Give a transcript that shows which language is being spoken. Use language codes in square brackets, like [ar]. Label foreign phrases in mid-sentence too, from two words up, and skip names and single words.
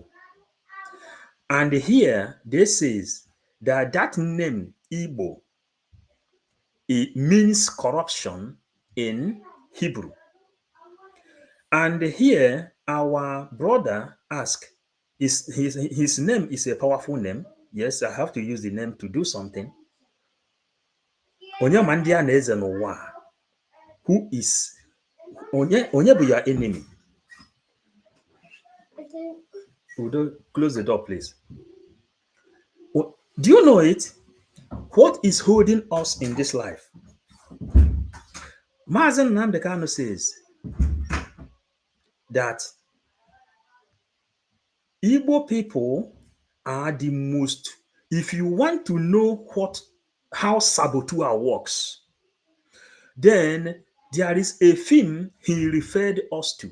[en] And here they says that name Igbo, it means corruption in Hebrew. And here, our brother asked, his name is a powerful name. Yes, I have to use the name to do something. [ig] Onye ma ndị a na-eze n'ụwa a? [en] Who is [ig] onye bụ [en] your enemy? Udo, close the door, please. Do you know it? What is holding us in this life? Mazi Kanu says that Igbo people are the most, if you want to know how saboteur works, then there is a film he referred us to.